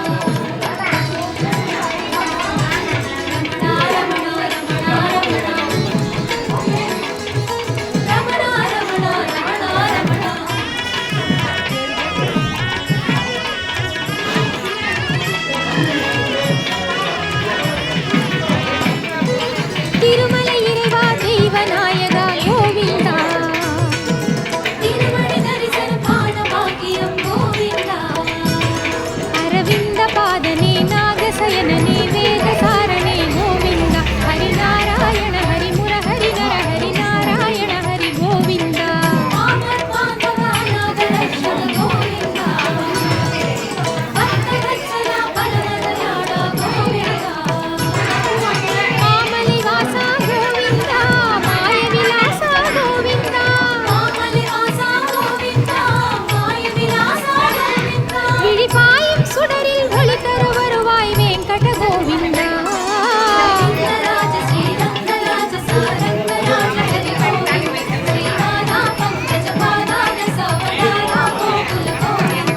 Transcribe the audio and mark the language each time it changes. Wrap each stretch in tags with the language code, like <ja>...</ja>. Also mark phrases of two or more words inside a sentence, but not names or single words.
<te>రమణ రమణ రమణ రమణ</te> <ta>திருமலை இறைவா தெய்வநாயகா கோவிந்தா</ta> <te>తిరుమల దర్శన పాద భాగ్యం గోవింద</te> <ta>அரவிந்த பாதனே நாகசயனனே வேதசாரணே கோவிந்தா ஹரிநாராயண ஹரி முரஹரி நர ஹரி நாராயண ஹரி கோவிந்தா</ta> <te>ఆమర్ పాదవ నాగరక్షణ గోవింద భక్తవత్సల పరమదయాళ గోవింద</te> <ta>மாமலை வாசா கோவிந்தா மாய விலாசா கோவிந்தா</ta> <te>మామలి వాసా గోవింద మాయ విలాస గోవింద</te> <ta>விழிபாயும் சுடரில் ஒளி தர வருவாய் வெங்கட கோவிந்தா</ta> <te>రంగరాజ శ్రీరంగరాజ సారంగరాజ హరి గోవింద శ్రీనాథ పంకజ పాదాన సవదాన గోకుల గోవింద</te>